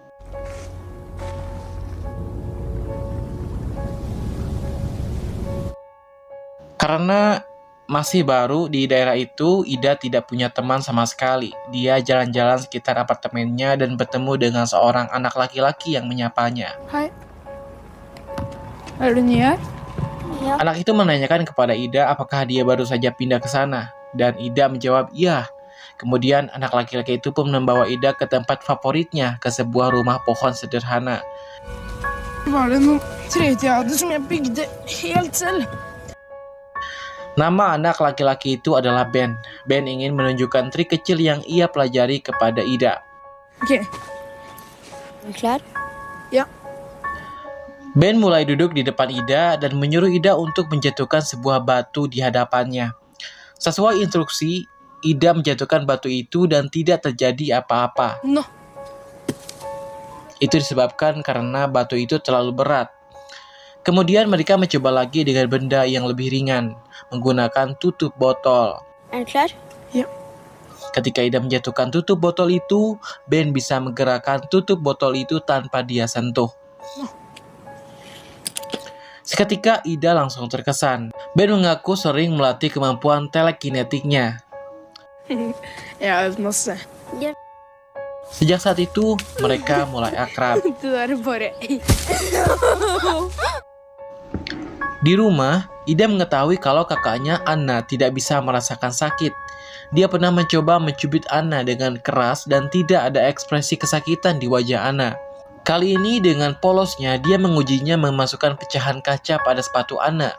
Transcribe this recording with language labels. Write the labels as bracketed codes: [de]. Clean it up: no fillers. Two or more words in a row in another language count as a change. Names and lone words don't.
[id] Karena masih baru di daerah itu, Ida tidak punya teman sama sekali. Dia jalan-jalan sekitar apartemennya dan bertemu dengan seorang anak laki-laki yang menyapanya. Hai. [sv] Är du ny här? [id] Ya, Anak itu menanyakan kepada Ida apakah dia baru saja pindah ke sana. Dan Ida menjawab iya. Kemudian anak laki-laki itu pun membawa Ida ke tempat favoritnya, ke sebuah rumah pohon sederhana. [sv] Var det någon träd jag hade som jag byggde helt själv? [id] Nama anak laki-laki itu adalah Ben. Ben ingin menunjukkan trik kecil yang ia pelajari kepada Ida. [sv] Okej. är du klar? Ja. [id] Ben mulai duduk di depan Ida dan menyuruh Ida untuk menjatuhkan sebuah batu di hadapannya. Sesuai instruksi, Ida menjatuhkan batu itu dan tidak terjadi apa-apa. [sv] Nå. [id] Itu disebabkan karena batu itu terlalu berat. Kemudian mereka mencoba lagi dengan benda yang lebih ringan, menggunakan tutup botol. [sv] Är du klar? Ja. [id] Ketika Ida menjatuhkan tutup botol itu, Ben bisa menggerakkan tutup botol itu tanpa dia sentuh. Seketika Ida langsung terkesan. Ben mengaku sering melatih kemampuan telekinetiknya. [sv] Jag har masse. Ja. [id] Sejak saat itu, mereka mulai akrab. [sv] Det där är bara... [id] Di rumah, Ida mengetahui kalau kakaknya Anna tidak bisa merasakan sakit. Dia pernah mencoba mencubit Anna dengan keras dan tidak ada ekspresi kesakitan di wajah Anna. Kali ini dengan polosnya, dia mengujinya memasukkan pecahan kaca pada sepatu Anna.